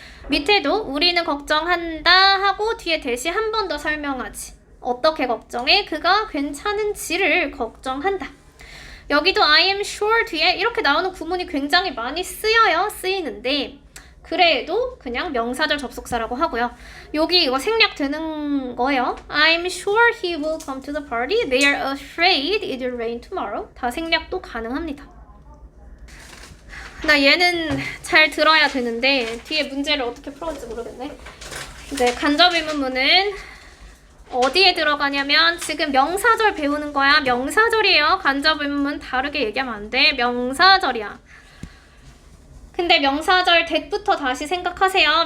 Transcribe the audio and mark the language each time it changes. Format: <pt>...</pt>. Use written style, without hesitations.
<ko>밑에도 우리는 걱정한다 하고 뒤에 대시 한 번 더 설명하지. 어떻게 걱정해? 그가 괜찮은지를 걱정한다. 여기도 I am sure 뒤에 이렇게 나오는 구문이 굉장히 많이 쓰이는데 그래도 그냥 명사절 접속사라고 하고요. 여기 이거 생략되는 거예요.</ko> <en>I'm sure he will come to the party. They are afraid it will rain tomorrow.</en> <ko>다 생략도 가능합니다. 나 얘는 잘 들어야 되는데 뒤에 문제를 어떻게 풀어올지 모르겠네. 이제 간접 의문문은 어디에 들어가냐면 지금 명사절 배우는 거야. 명사절이에요. 간접 의문문 다르게 얘기하면 안 돼. 명사절이야. 근데 명사절 that부터 다시 생각하세요.</ko>